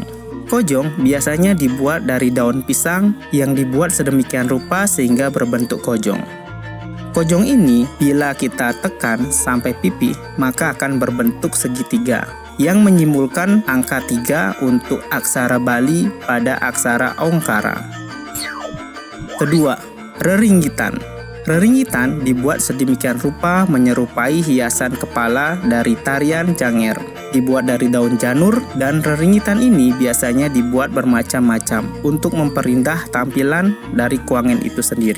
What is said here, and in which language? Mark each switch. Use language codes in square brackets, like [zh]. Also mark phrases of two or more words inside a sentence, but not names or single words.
[id] Kojong biasanya dibuat dari daun pisang yang dibuat sedemikian rupa sehingga berbentuk kojong. Kojong ini bila kita tekan sampai pipi maka akan berbentuk segitiga yang menyimbolkan angka 3 untuk aksara Bali pada aksara Ongkara. Kedua, reringgitan. Reringgitan dibuat sedemikian rupa menyerupai hiasan kepala dari tarian Janger. Dibuat dari daun janur, dan reringgitan ini biasanya dibuat bermacam-macam untuk memperindah tampilan dari kuangen itu sendiri.